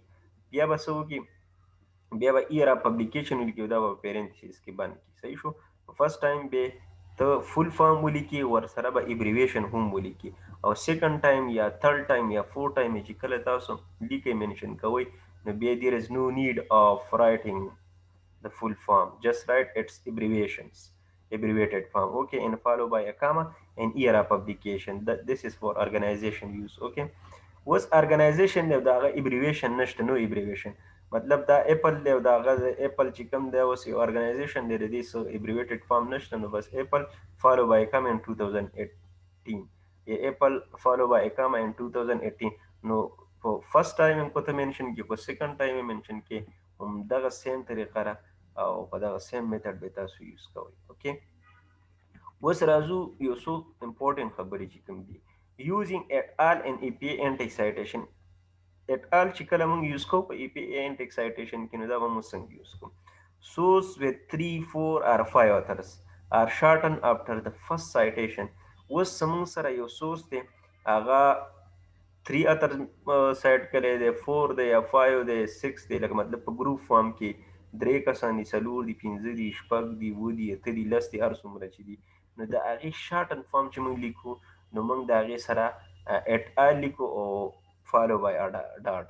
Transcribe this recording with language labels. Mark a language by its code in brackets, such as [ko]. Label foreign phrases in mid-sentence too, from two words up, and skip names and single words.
[ps] بیا به څه وکړي، بیا به [en] era publication [ps] ولیکي، دا به پیرنتھیسیس کې بند کړي. صحیح شو. [en] first time [ps] به ته [en] full form [ps] ولیکي، ورسره به ایبریویشن هم ولیکي، او [en] second time [ps] یا [en] third time [ps] یا [en] four time [ps] چې کله تاسو لیکي منشن کوئ، نو بیا [en] there is no need of writing the full form. Just write its abbreviations, abbreviated form. Okay, and followed by a comma and era publication. That this is for organization use. Okay. [ps] اوس ارګنایزیشن دی او د هغه ایبریویشن نشته، نو ایبریویشن مطلب دا اپل دی او د هغه اپل چې کوم دی اوس یو ارګنایزیشن دی، د دې څه [en] abbreviated form [ps] نشته، نو بس [en] Apple follow by comma in 2018 [ps] یا [en] Apple follow by comma in 2018. [ps] نو په [en] first time [ps] هم کوته منشن کې، په [en] second time [ps] هم منشن کې، هم دغه سیم طریقه را او په دغه [en] same method [ps] به تاسو یوز کوئ. اوکې، اوس راځو یو څو امپورټنٹ خبرې چې کوم دي. [en] using et al and EPA anti citation. et al [ps] چې کله موږ یوز کوو په [en] EPA anti citation [ps] کې، نو دا به موږ څنګه یوز کوو. [en] source with 3 4 or 5 authors are shortened after the first citation. [ps] اوس زموږ سره یو سورس دی، هغه 3 authors سایټ کړی دی، 4 دی یا 5 دی 6 دی، لکه مطلب په [en] group form [ps] کې 3 کسان دي، 4 دي، 15 دي، 6 دي، 7 دي، 8 دي، 10 دي، هر څومره چې دي. نو د هغې [en] shorten form [ps] چې موږ لیکو، نو موږ د هغې سره [en] et al [ps] لیکو او [en] follow by dot.